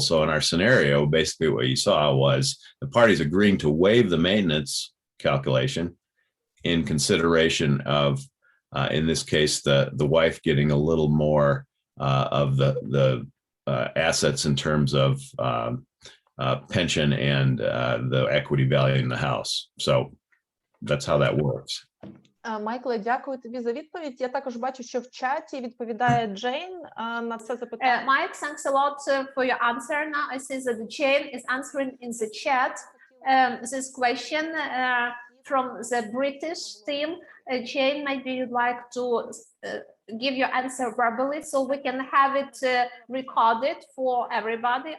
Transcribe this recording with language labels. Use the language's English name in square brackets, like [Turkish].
[English] So in our scenario, basically what you saw was the parties agreeing to waive the maintenance calculation in consideration of, in this case, the wife getting a little more of the assets in terms of pension and the equity value in the house. So that's how that works. [Ukrainian] Майкле, дякую тобі за відповідь. Я також бачу, що в чаті відповідає Джейн на це запитання. [English] Mike, thanks a lot for your answer. Now I see that Jane is answering in the chat this question from the British team. Jane, maybe you'd like to give your answer verbally so we can have it recorded for everybody.